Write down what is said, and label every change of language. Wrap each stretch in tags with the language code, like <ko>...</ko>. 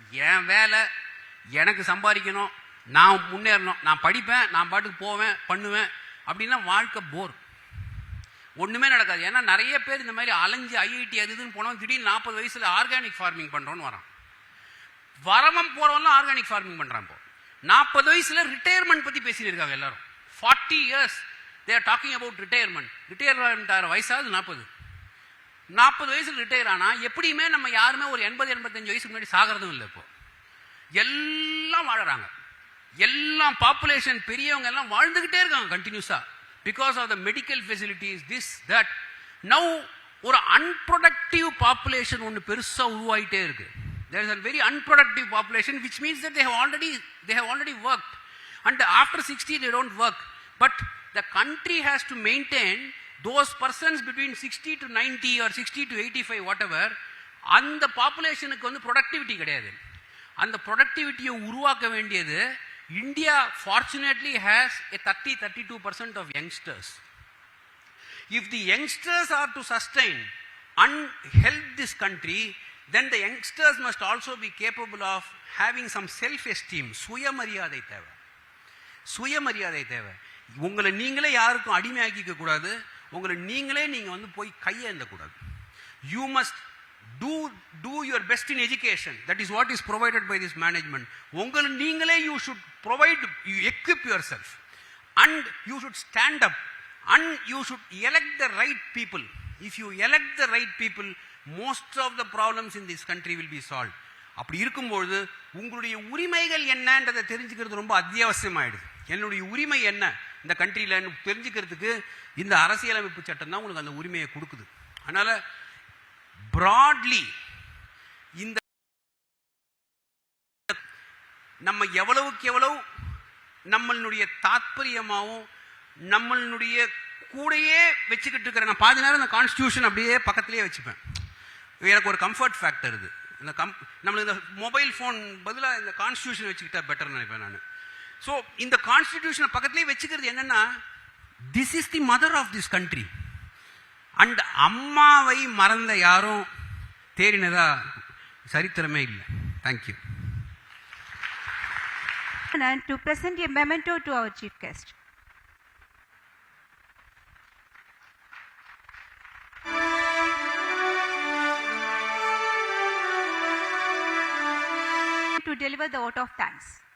<ta>என் வேலை, எனக்கு சம்பாதிக்கணும், நான் முன்னேறணும், நான் படிப்பேன், நான் பாட்டுக்கு போவேன் பண்ணுவேன் அப்படின்னா வாழ்க்கை போர், ஒண்ணுமே நடக்காது. ஏன்னா நிறைய பேர் இந்த மாதிரி அலைஞ்சு ஐஐடி அது இதுன்னு போனோம், திடீர்னு 40 வயசுல ஆர்கானிக் ஃபார்மிங் பண்றோன்னு வரான். வரவன் போறவன்லாம் ஆர்கானிக் ஃபார்மிங் பண்றான். இப்போ 40 வயசுல ரிட்டையர்மெண்ட் பத்தி பேசிட்டு இருக்காங்க எல்லாரும்.</ta> <en>40 years they are talking about retirement.</en> <ta>Retirement ஆகிற வயசாவது 40 வயசுல ரிட்டையர் ஆனா எப்படியுமே நம்ம யாருமே ஒரு 80-85 வயசுக்கு முன்னாடி சாகிறதும் இல்லை. இப்போ எல்லாம் வாழறாங்க, எல்லாம் பாப்புலேஷன் பெரியவங்க எல்லாம் வாழ்ந்துகிட்டே இருக்காங்க கண்டினியூஸா,</ta> <en>Because of the medical facilities, this that.</en> <ta>Now ஒரு அன்ப்ரொடக்டிவ் பாப்புலேஷன் ஒன்று பெருசா உருவாயிட்டே இருக்கு.</ta> <en>There is a very unproductive population, which means that they have already worked, and after 60 they don't work. But the country has to maintain those persons between 60 to 90 or 60 to 85 whatever.</en> <ta>அந்த பாப்புலேஷனுக்கு productivity கிடையாது. அந்த ப்ரொடக்டிவிட்டியை உருவாக்க வேண்டியது India</ta> <en>fortunately has a 32% of youngsters. If the youngsters are to sustain and help this country, then the youngsters must also be capable of having some self-esteem.</en> <ta>சுயமரியாதை தேவை, சுயமரியாதை தேவை. உங்களை நீங்களே யாருக்கும் அடிமையாக்கிக்க கூடாது, உங்களை நீங்களே நீங்க போய் கையேந்த கூடாது.</ta> <en>You must do your best in education. That is what is provided by this management.</en> <ta>உங்களை நீங்களே</ta> <en>you should provide, you equip yourself, and you should stand up, and you should elect the right people. If you elect the right people, most of the problems in this country will be solved.</en> <ta>அப்படி இருக்கும்போது உங்களுடைய உரிமைகள் என்னன்றதை தெரிஞ்சுக்கிறது ரொம்ப அத்தியாவசியமாயிடுது. என்னுடைய உரிமை என்ன இந்த கண்ட்ரியில தெரிஞ்சுக்கிறதுக்கு இந்த அரசியலமைப்பு சட்டம் தான் உங்களுக்கு அந்த உரிமையை கொடுக்குது. அதனால பிராட்லி இந்த நம்ம எவ்வளவுக்கு எவ்வளவு நம்மளுடைய தாற்பயமாவும் நம்மளுடைய கூடையே வச்சுக்கிட்டு இருக்கிற, நான் பாதி நேரம் இந்த கான்ஸ்டியூஷன் அப்படியே பக்கத்திலேயே வச்சுப்பேன். எனக்கு ஒரு கம்ஃபர்ட் ஃபேக்டர் இது. நம்மளுக்கு இந்த மொபைல் ஃபோன் பதிலாக இந்த கான்ஸ்டியூஷன் வச்சுக்கிட்டா பெட்டர்னு நினைப்பேன் நான்.</ta> <en>so</en> <ta>இந்த கான்ஸ்டிடியூஷனை பக்கத்துலேயே வச்சுக்கிறது என்னன்னா,</ta> <en>This is the mother of this country.</en> <ta>And அம்மாவை மறந்த யாரும் தேறினதா சரித்திரமே இல்லை. Thank you.</ta> <en>To present a memento to our chief guest. To deliver the vote of thanks.</en>